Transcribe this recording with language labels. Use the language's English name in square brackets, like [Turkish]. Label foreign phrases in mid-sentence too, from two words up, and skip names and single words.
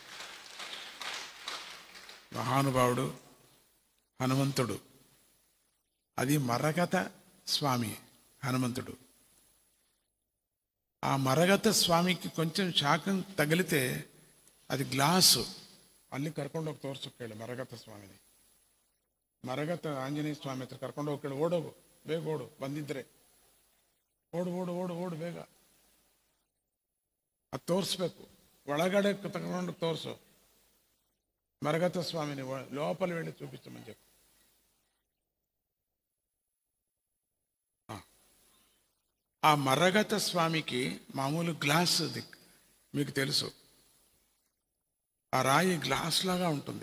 [Telugu] మహానుభావుడు హనుమంతుడు, అది మరగత స్వామి హనుమంతుడు. ఆ మరగత స్వామికి కొంచెం శాకం తగిలితే అది గ్లాసు [Kannada] ಅಲ್ಲಿ ಕರ್ಕೊಂಡು ಹೋಗಿ ತೋರ್ಸೋಕೆ ಮರಗತ ಸ್ವಾಮಿನಿ. ಮರಗತ ಆಂಜನೇಯ ಸ್ವಾಮಿ ಹತ್ರ ಕರ್ಕೊಂಡು ಹೋಗಿ ಓಡೋಗು, ಬೇಗ ಓಡು, ಬಂದಿದ್ರೆ ಓಡು ಓಡು ಓಡು ಓಡು ಬೇಗ, ಅದು ತೋರಿಸ್ಬೇಕು. ಒಳಗಡೆ ತಗೊಂಡು ತೋರಿಸು, [Telugu] మరగత స్వామిని లోపల వెళ్ళి చూపించమని చెప్పు. ఆ మరగత స్వామికి మామూలు గ్లాస్ మీకు తెలుసు, ఆ రాయి గ్లాస్ లాగా ఉంటుంది.